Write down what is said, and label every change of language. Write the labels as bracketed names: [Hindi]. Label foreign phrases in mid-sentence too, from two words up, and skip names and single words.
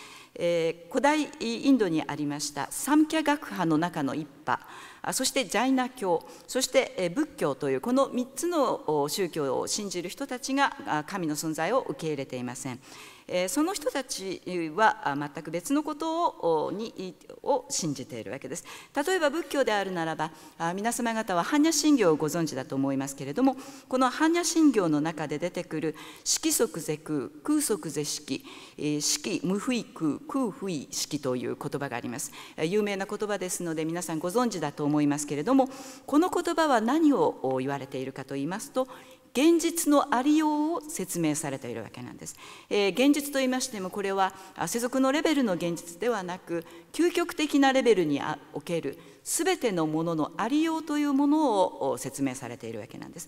[Japanese] 古代インドにありましたサムキャ学派の中の一派、そしてジャイナ教、そして仏教というこの3つの宗教を信じる人たちが神の存在を受け入れていません。その人たちは全く別のことを信じているわけです。例えば仏教であるならば、皆様方は般若心経をご存知だと思いますけれども、この般若心経の中で出てくる色即是空、空即是色、色無不異空、空不異色という言葉があります。有名な言葉ですので皆さんご存知だと思いますけれども、この言葉は何を言われているかといいますと、現実のありようを説明されているわけなんです。現実といいましても、これは世俗のレベルの現実ではなく、究極的なレベルにおけるすべてのもののありようというものを説明されているわけなんです。